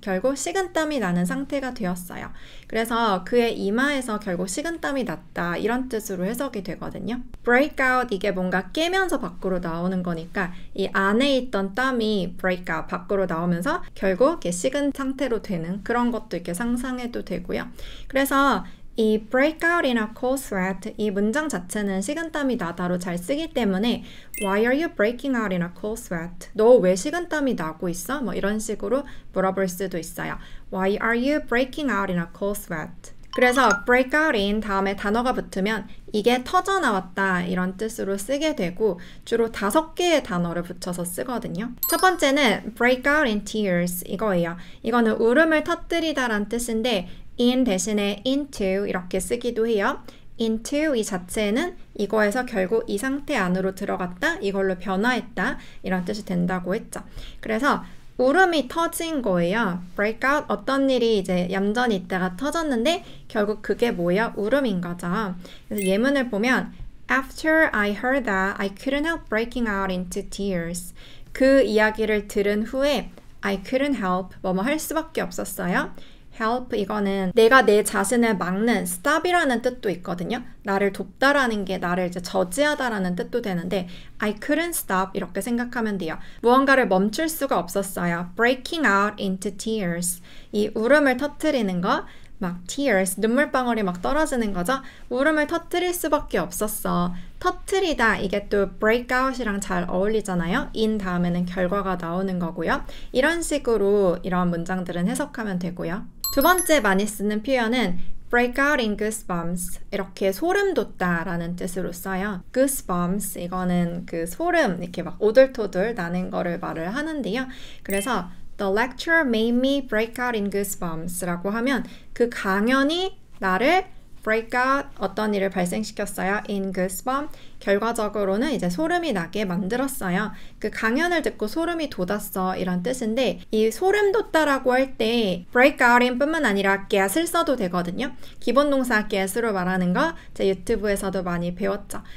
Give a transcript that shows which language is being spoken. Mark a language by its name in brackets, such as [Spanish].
[Korean] 결국 식은땀이 나는 상태가 되었어요. 그래서 그의 이마에서 결국 식은땀이 났다. 이런 뜻으로 해석이 되거든요. break out 이게 뭔가 깨면서 밖으로 나오는 거니까 이 안에 있던 땀이 break out 밖으로 나오면서 결국 이렇게 식은 상태로 되는 그런 것도 이렇게 상상해도 되고요. 그래서 이 [English] break out in a cold sweat [Korean] 이 문장 자체는 식은땀이 나다로 잘 쓰기 때문에 [English] Why are you breaking out in a cold sweat? [Korean] 너 왜 식은땀이 나고 있어? 뭐 이런 식으로 물어볼 수도 있어요. [English] Why are you breaking out in a cold sweat? [Korean] 그래서 break out in 다음에 단어가 붙으면 이게 터져 나왔다 이런 뜻으로 쓰게 되고 주로 5개의 단어를 붙여서 쓰거든요. 첫 번째는 [English] break out in tears [Korean] 이거예요. 이거는 울음을 터뜨리다 라는 뜻인데 in 대신에 into 이렇게 쓰기도 해요. into 이 자체는 이거에서 결국 이 상태 안으로 들어갔다, 이걸로 변화했다 이런 뜻이 된다고 했죠. 그래서 울음이 터진 거예요. break out 어떤 일이 이제 얌전히 있다가 터졌는데 결국 그게 뭐야? 울음인 거죠. 그래서 예문을 보면 [English] After I heard that, I couldn't help breaking out into tears. [Korean] 그 이야기를 들은 후에 [English] I couldn't help [Korean] 뭐뭐 할 수밖에 없었어요. help 이거는 내가 내 자신을 막는 stop이라는 뜻도 있거든요. 나를 돕다라는 게 나를 이제 저지하다라는 뜻도 되는데 [English] I couldn't stop [Korean] 이렇게 생각하면 돼요. 무언가를 멈출 수가 없었어요. [English] breaking out into tears [Korean] 이 울음을 터뜨리는 거 막 tears 눈물방울이 막 떨어지는 거죠. 울음을 터뜨릴 수밖에 없었어. 터뜨리다 이게 또 break out이랑 잘 어울리잖아요. in 다음에는 결과가 나오는 거고요. 이런 식으로 이런 문장들은 해석하면 되고요. 두 번째 많이 쓰는 표현은 [English] break out in goosebumps [Korean] 이렇게 소름 돋다 라는 뜻으로 써요. goosebumps 이거는 그 소름 이렇게 막 오돌토돌 나는 거를 말을 하는데요. 그래서 [English] The lecture made me break out in goosebumps [Korean] 라고 하면 그 강연이 나를 break out 어떤 일을 발생시켰어요. [English] in goosebumps [Korean] 결과적으로는 이제 소름이 나게 만들었어요. 그 강연을 듣고 소름이 돋았어 이런 뜻인데 이 소름 돋다라고 할 때 break out in 뿐만 아니라 get을 써도 되거든요. 기본 동사 get으로 말하는 거 제 유튜브에서도 많이 배웠죠.